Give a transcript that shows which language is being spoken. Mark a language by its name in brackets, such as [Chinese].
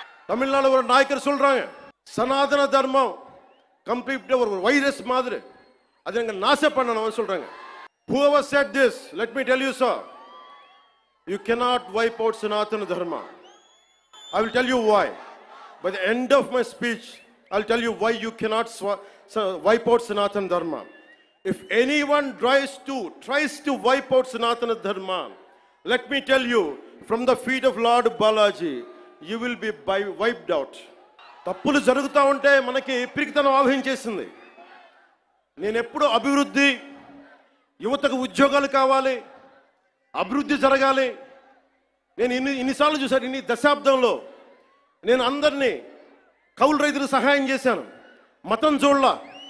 [Tamil] தமிழ்நாடு ஒரு நாயக்கர் சொல்றாங்க, சனாதன தர்மம் கம்ப்ளீட் ஒரு வைரஸ் மாதிரி, அதை எங்க நாச பண்ணணும் சொல்றாங்க. [English] Whoever said this, let me tell you sir, you cannot wipe out Sanatana Dharma. I will tell you why. By the end of my speech, I'll tell you why you cannot wipe out Sanatana Dharma. If anyone tries to wipe out Sanatana Dharma, let me tell you, from the feet of Lord Balaji, you will be wiped out. [Telugu] తప్పులు జరుగుతూ ఉంటే మనకి పిరికితనం ఆవహించేసింది. నేను ఎప్పుడు అభివృద్ధి, యువతకు ఉద్యోగాలు కావాలి, అభివృద్ధి జరగాలి. నేను ఇన్నిసార్లు చూశాను. ఇన్ని దశాబ్దంలో నేను అందరినీ కౌలు రైతులకు సహాయం చేశాను. మతం చూడలా.